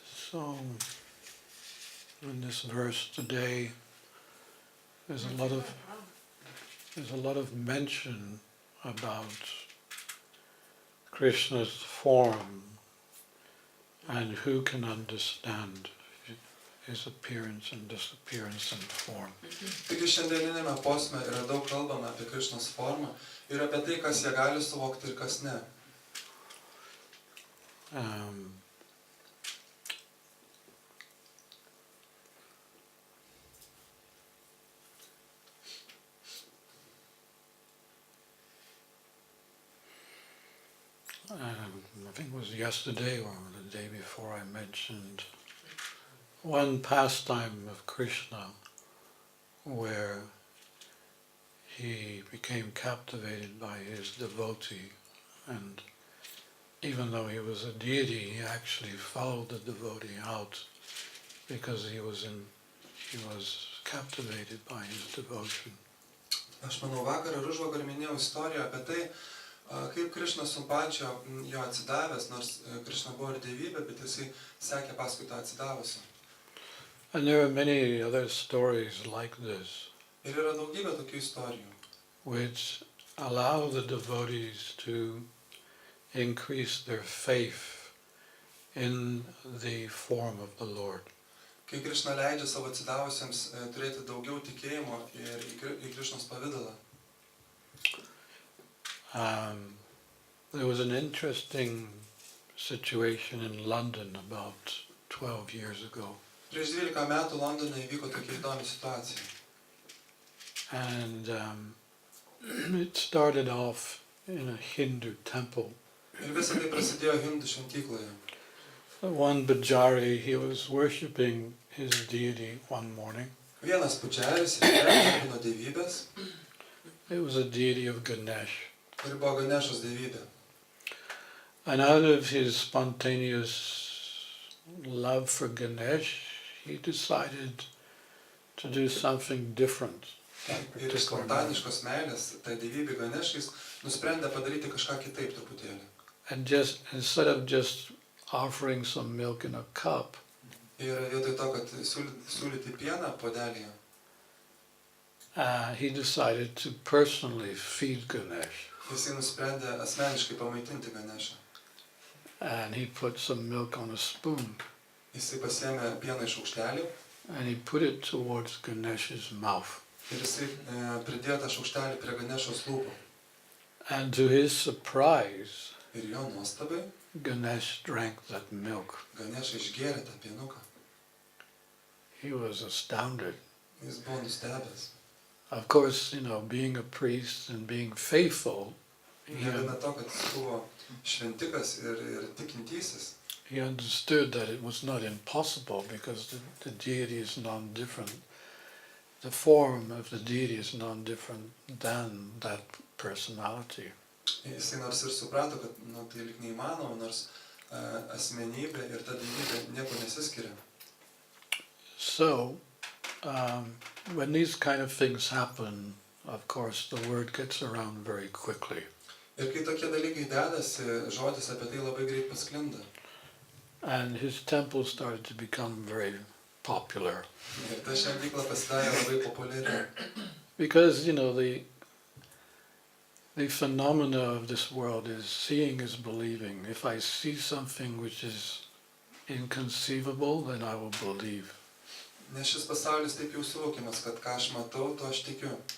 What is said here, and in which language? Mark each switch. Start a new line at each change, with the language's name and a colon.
English: So, in this verse today, there's a lot of mention about Krishna's form and who can understand his appearance and disappearance and form.
Lithuanian: Taigi šiandieninėme posme yra daug kalbama apie Krišnos formą ir apie tai, kas ją gali suvokti ir kas ne.
English: I think it was yesterday or the day before I mentioned one pastime of Krishna where he became captivated by his devotee, and even though he was a deity, he actually followed the devotee out because he was captivated by his devotion.
Lithuanian: Aš manau, vakar ir užvakar minėjau istoriją apie tai, kaip Krišna supačio jo atsidavęs, nors Krišna buvo ir dievybė, bet jisai sekė paskui tą atsidavusią.
English: And there are many other stories like this,
Lithuanian: Ir yra daugybė tokių istorijų,
English: which allow the devotees to increase their faith in the form of the Lord.
Lithuanian: kai Krišna leidžia savo atsidavusiems turėti daugiau tikėjimo ir į Krišnos pavidalą.
English: There was an interesting situation in London about 12 years ago.
Lithuanian: Prieš 12 metų Londone įvyko tokia įdomi situacija.
English: And it started off in a Hindu temple.
Lithuanian: Ir visą tai prasidėjo hindų šventykloje.
English: One Bajari, he was worshipping his deity one morning.
Lithuanian: Vienas pučiaris garbino dievybės.
English: It was a deity of Ganesh.
Lithuanian: Ir buvo Ganešos dievybė.
English: And out of his spontaneous love for Ganesh, he decided to do something different.
Lithuanian: Ir iš spontaniškos meilės, tai dievybė Ganešais, nusprendė padaryti kažką kitaip truputėlį.
English: And instead of just offering some milk in a cup,
Lithuanian: Ir vietoj to, kad siūlyti pieną puodelyje,
English: he decided to personally feed Ganesh.
Lithuanian: jisai nusprendė asmeniškai pamaitinti Ganešą.
English: And he put some milk on a spoon.
Lithuanian: Jisai pasiėmė pieną iš šaukštelių
English: And he put it towards Ganesh's mouth.
Lithuanian: ir jisai pridėjo tą šaukštelį prie Ganešos lūpų.
English: And to his surprise,
Lithuanian: Ir jo nuostabai
English: Ganesh drank that milk.
Lithuanian: Ganeša išgėrė tą pienuką.
English: He was astounded.
Lithuanian: Jis buvo nustebęs.
English: Of course, being a priest and being faithful,
Lithuanian: Negana to, kad jis buvo šventikas ir tikintysis.
English: he understood that it was not impossible because the deity is non-different. The form of the deity is non-different than that personality.
Lithuanian: Jisai nors ir suprato, kad tai lyg neįmanoma, nors asmenybė ir ta dievybė nieko nesiskiria.
English: So, when these kind of things happen, of course, the word gets around very quickly.
Lithuanian: Ir kai tokie dalykai dedasi, žodis apie tai labai greit pasklinda.
English: And his temple started to become very popular.
Lithuanian: Ir ta šventykla pasidarė labai populiari.
English: Because, the phenomena of this world is seeing is believing. If I see something which is inconceivable, then I will believe.
Lithuanian: Nes šis pasaulis taip jau suvokiamas, kad ką aš matau, to aš tikiu.